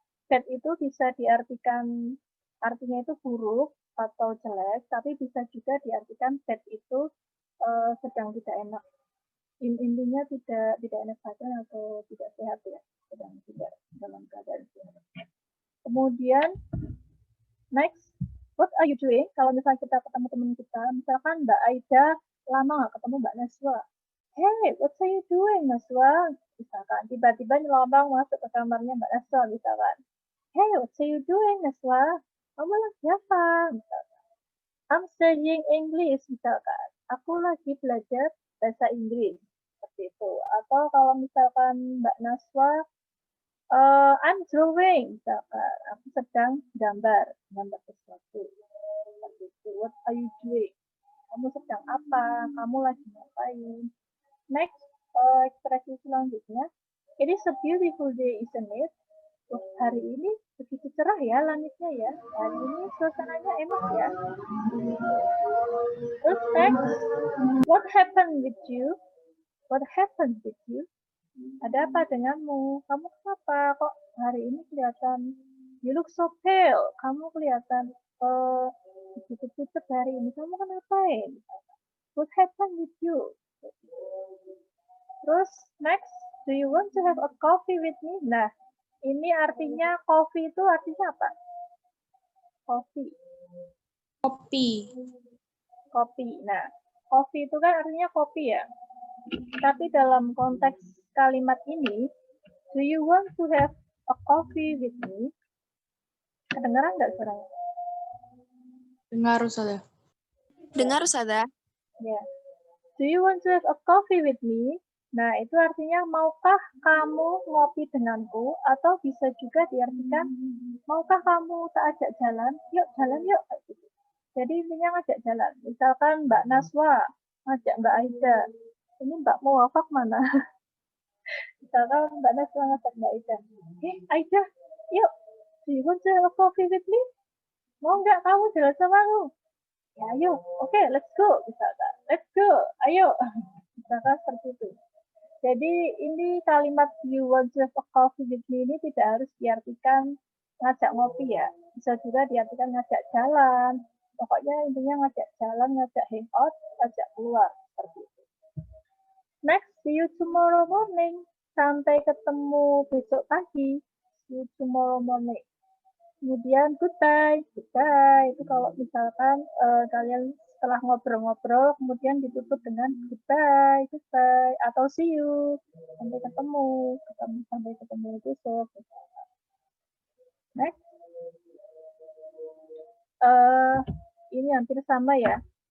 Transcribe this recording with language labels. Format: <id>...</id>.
<id>Bad itu bisa diartikan, artinya itu buruk atau jelek, tapi bisa juga diartikan bad itu sedang tidak enak. Intinya tidak enak badan atau tidak sehat ya, sedang tidak dalam keadaan sehat.</id> <en>Kemudian next, what are you doing?</en> <id>Kalau misalnya kita ketemu teman kita, misalkan Mbak Aida lama nggak ketemu Mbak Naswa.</id> <en>Hey, what are you doing,</en> <id>Naswa? Misalkan tiba-tiba nyelonong masuk ke kamarnya Mbak Naswa, misalkan.</id> <en>Hey, what are you doing, Naswa?</en> <id>Kamu lagi apa? Misalkan.</id> <en>I'm studying English, misalkan.</en> <id>Aku lagi belajar bahasa Inggris, seperti itu. Atau kalau misalkan Mbak Naswa,</id> <en>I'm drawing,</en> <id>misalkan. Aku sedang gambar sesuatu. Seperti itu.</id> <en>What are you doing?</en> <id>Kamu sedang apa? Kamu lagi ngapain? Next, ekspresi selanjutnya.</id> <en>It is a beautiful day, isn't it?</en> <id>Hari ini begitu cerah ya langitnya ya. Hari ini suasananya enak ya.</id> <en>Terus next, what happened with you? What happened with you?</en> <id>Ada apa denganmu? Kamu kenapa kok hari ini kelihatan</id> <en>you look so pale?</en> <id>Kamu kelihatan begitu pucat hari ini. Kamu kenapa ya?</id> <en>What happened with you? Terus next, do you want to have a coffee with me?</en> <id>Nah, ini artinya coffee itu artinya apa?</id> <en>Coffee.</en> <id>Kopi. Nah, coffee itu kan artinya kopi ya. Tapi dalam konteks kalimat ini,</id> <en>do you want to have a coffee with me?</en> <id>Kedengaran nggak suaranya? Dengar, Ustazah. Dengar, Ustazah. Ya.</id> <en>Do you want to have a coffee with me?</en> <id>Nah, itu artinya maukah kamu ngopi denganku? Atau bisa juga diartikan, maukah kamu tak ajak jalan? Yuk, jalan yuk. Jadi intinya ngajak jalan. Misalkan Mbak Naswa ngajak Mbak Aida. Ini Mbak mau wafak mana? Misalkan Mbak Naswa ngajak Mbak Aida. Aida, yuk.</id> <en>Do you want to have a coffee with me?</en> <id>Mau nggak kamu jalan sama aku? Ya, ayo. Oke,</id> <en>let's go.</en> <id>Misalkan, let's go. Ayo. Misalkan seperti itu. Jadi ini kalimat</id> <en>you want to have a coffee with me</en> <id>ini tidak harus diartikan ngajak ngopi ya. Bisa juga diartikan ngajak jalan. Pokoknya intinya ngajak jalan, ngajak hangout, ngajak keluar. Seperti itu.</id> <en>Next, see you tomorrow morning.</en> <id>Sampai ketemu besok pagi.</id> <en>See you tomorrow morning.</en> <id>Kemudian</id> <en>goodbye. Goodbye.</en> <id>Itu kalau misalkan kalian setelah ngobrol-ngobrol, kemudian ditutup dengan</id> <en>goodbye, goodbye,</en> <id>atau</id> <en>see you,</en> <id>sampai ketemu besok. Next, ini hampir sama ya.</id>